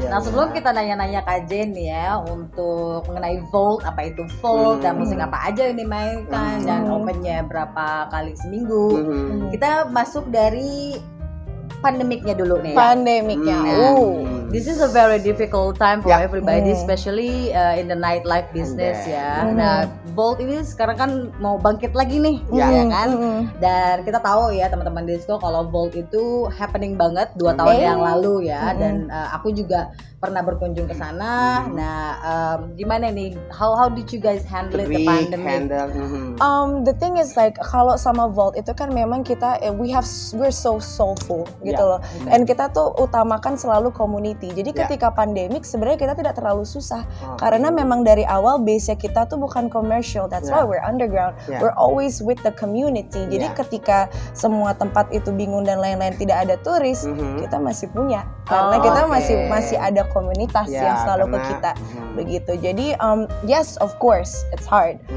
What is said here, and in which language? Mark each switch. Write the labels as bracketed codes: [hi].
[id] Nah sebelum kita nanya-nanya Kak Jen ya untuk mengenai Volt, apa itu Volt dan musik apa aja yang dimainkan dan opennya berapa kali seminggu, kita masuk dari pandemiknya dulu nih. Pandemiknya. [en] This is a very difficult time for everybody, especially in the nightlife business ya. [id] Nah, Volt ini sekarang kan mau bangkit lagi nih, ya kan? Dan kita tahu ya teman-teman Disco kalau Volt itu happening banget 2 tahun yang lalu ya. Dan aku juga pernah berkunjung ke sana. Nah, gimana nih? [en] How did you guys handle the pandemic? The thing is like [id] kalau sama Volt itu kan memang kita [en] we're so soulful [id] gitu loh. And kita tuh utamakan selalu community. Jadi ketika pandemik sebenarnya kita tidak terlalu susah karena memang dari awal base-nya kita tuh bukan commercial. [en] That's why we're underground. We're always with the community. [id] Jadi ketika semua tempat itu bingung dan lain-lain tidak ada turis, kita masih punya karena kita masih ada komunitas yang selalu ke kita begitu. Jadi [en] yes, of course it's hard.